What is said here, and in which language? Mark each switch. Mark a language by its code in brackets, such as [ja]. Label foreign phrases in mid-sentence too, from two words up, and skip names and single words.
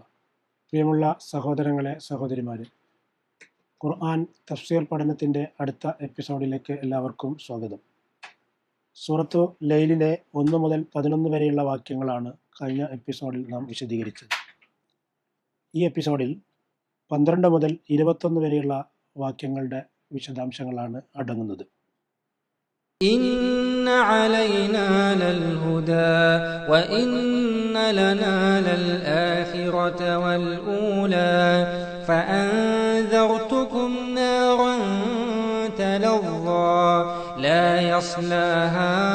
[ml] പ്രിയമുള്ള സഹോദരങ്ങളെ, സഹോദരിമാരെ, ഖുർആൻ തഫ്സീർ പഠനത്തിൻ്റെ അടുത്ത എപ്പിസോഡിലേക്ക് എല്ലാവർക്കും സ്വാഗതം. സൂറത്തു ലൈലിലെ 1 മുതൽ 11 വരെയുള്ള വാക്യങ്ങളാണ് കഴിഞ്ഞ എപ്പിസോഡിൽ നാം വിശദീകരിച്ചത്. ഈ എപ്പിസോഡിൽ 12 മുതൽ 21 വരെയുള്ള വാക്യങ്ങളുടെ വിശദാംശങ്ങളാണ് അടങ്ങുന്നത്. [ar] إن علينا للهدى وإن لنا للآخرة والأولى فأنذرتكم نارا تلظى لا يصلاها